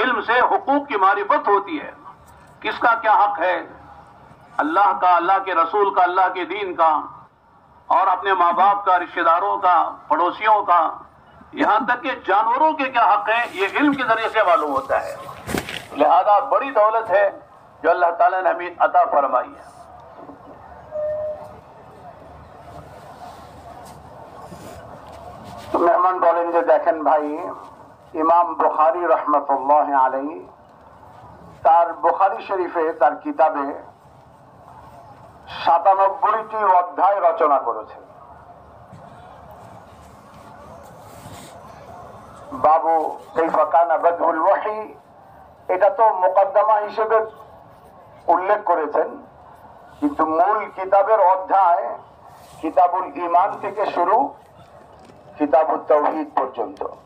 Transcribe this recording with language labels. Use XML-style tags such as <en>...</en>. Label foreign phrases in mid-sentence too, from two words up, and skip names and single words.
<ur>علم سے حقوق کی معرفت ہوتی ہے، کس کا کیا حق ہے، اللہ کا، اللہ کے رسول کا، اللہ کے دین کا، اور اپنے ماں باپ کا، رشتہ داروں کا، پڑوسیوں کا، یہاں تک کہ جانوروں کے کیا حق ہیں، یہ علم کے ذریعے سے معلوم ہوتا ہے۔ لہذا بڑی دولت ہے جو اللہ تعالیٰ نے ہمیں عطا فرمائی ہے۔</ur> <bn>تو মেহমান বলেন যে দেখেন ভাই, ইমাম বুখারী</bn> <ar>رحمة الله عليه</ar> <bn>তার বুখারী শরীফে তার কিতাবে ৯৭টি অধ্যায় রচনা করেছেন।</bn> <ar>باب كيف كان بدء الوحي,</ar> <bn>এটা তো মুকদ্দমা হিসেবে উল্লেখ করেছেন, কিন্তু মূল কিতাবের অধ্যায় কিতাবুল ঈমান থেকে শুরু কিতাবুত তাওহীদ পর্যন্ত।</bn>